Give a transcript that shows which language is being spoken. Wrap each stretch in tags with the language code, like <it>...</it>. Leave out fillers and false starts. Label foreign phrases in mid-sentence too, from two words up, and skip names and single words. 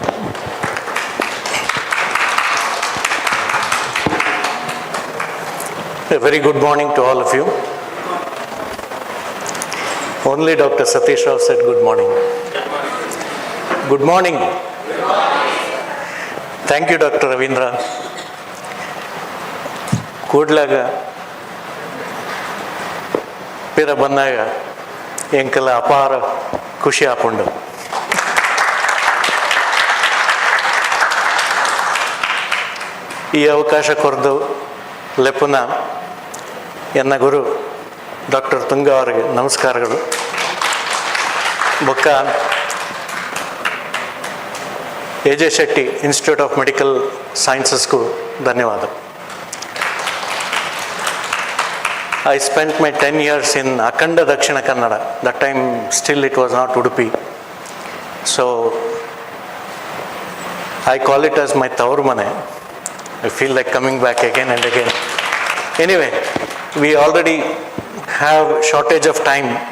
<en>A very good morning to all of you. Only Dr. Satish Rao said good morning. Good morning. Thank you, Dr. Ravindra.</en> <tcy>ಕೂಡ್ಲಾಗ ಪೀರ ಬಂದಾಗ ಎಂಕಲ ಅಪಾರ ಖುಷಿ ಆಪುಂಡು. ಈ ಅವಕಾಶ ಕೊರದು ಲೆಪ್ಪುನ ಎನ್ನ ಗುರು ಡಾಕ್ಟರ್ ತುಂಗ</tcy> <kn>ಅವರಿಗೆ ನಮಸ್ಕಾರಗಳು.</kn> <tcy>ಬೊಕ್ಕ ಎ.ಜೆ. ಶೆಟ್ಟಿ ಇನ್ಸ್ಟಿಟ್ಯೂಟ್ ಆಫ್ ಮೆಡಿಕಲ್ ಸೈನ್ಸಸ್ಗೂ ಧನ್ಯವಾದ.</tcy> <en>I spent my 10 years in Akanda Dakshina Kannada. That time still it was not Udupi. So I call it as my</en> <kn>ತವರು ಮನೆ.</kn> <en>I feel like coming back again and again. Anyway, we already have shortage of time.</en>